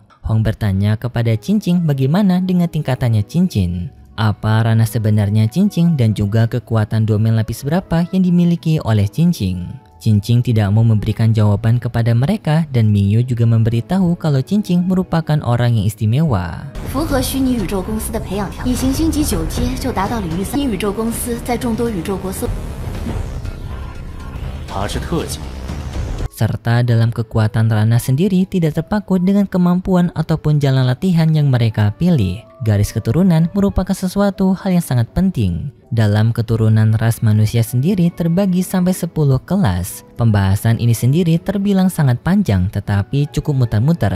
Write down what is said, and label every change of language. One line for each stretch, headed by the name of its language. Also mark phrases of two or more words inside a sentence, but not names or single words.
Indonesian: Hong bertanya kepada Cincing bagaimana dengan tingkatannya Cincin. Apa ranah sebenarnya Cincing dan juga kekuatan domain lapis berapa yang dimiliki oleh Cincing. Cincing tidak mau memberikan jawaban kepada mereka dan Mingyu juga memberitahu kalau Cincing merupakan orang yang istimewa.
Chinese: 符合虚拟宇宙公司的培养条件，以行星级9阶就达到领域3。宇宙公司在众多宇宙国色。他是特级。
Indonesian: Serta dalam kekuatan ranah sendiri tidak terpaku dengan kemampuan ataupun jalan latihan yang mereka pilih. Garis keturunan merupakan sesuatu hal yang sangat penting. Dalam keturunan ras manusia sendiri terbagi sampai 10 kelas. Pembahasan ini sendiri terbilang sangat panjang tetapi cukup muter-muter.